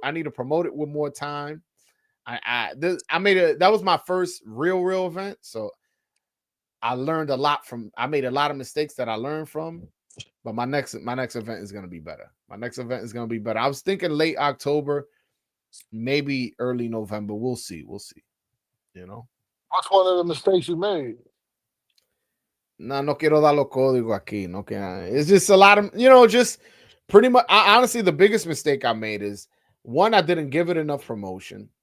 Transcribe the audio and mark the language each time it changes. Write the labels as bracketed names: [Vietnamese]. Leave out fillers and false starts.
[English] I need to promote it with more time. That was my first real event, so I learned a lot from. I made a lot of mistakes that I learned from, but my next event is gonna be better. My next event is gonna be better. I was thinking late October, maybe early November. We'll see. We'll see. You know. What's one of the mistakes you made? [Spanish] No quiero dar los códigos aquí. No que [English] it's just a lot of just pretty much. Honestly, the biggest mistake I made is one, I didn't give it enough promotion.